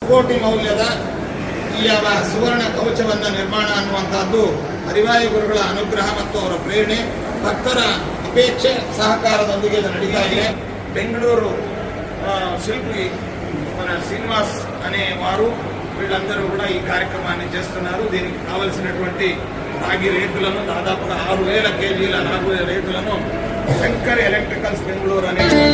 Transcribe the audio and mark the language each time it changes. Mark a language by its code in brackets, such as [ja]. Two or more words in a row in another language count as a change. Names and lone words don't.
[kn] ಕೋಟಿ ಮೌಲ್ಯದ ಈ ಸುವರ್ಣ ಕವಚವನ್ನು ನಿರ್ಮಾಣ ಅನ್ನುವಂಥದ್ದು ಹರಿವಾಯು ಗುರುಗಳ ಅನುಗ್ರಹ ಮತ್ತು ಅವರ ಪ್ರೇರಣೆ, ಭಕ್ತರ ಅಪೇಕ್ಷೆ ಸಹಕಾರದೊಂದಿಗೆ ಇದು ನಡೀತಾ ಇದೆ. [te] బెంగళూరు శిల్పి మన శ్రీనివాస్ అనే వారు వీళ్ళందరూ కూడా ఈ కార్యక్రమాన్ని చేస్తున్నారు. దీనికి కావలసినటువంటి రాగి రేకులను దాదాపుగా 6000 కేజీల రాగి రేకులను శంకర్ ఎలక్ట్రికల్స్ బెంగళూరు అనే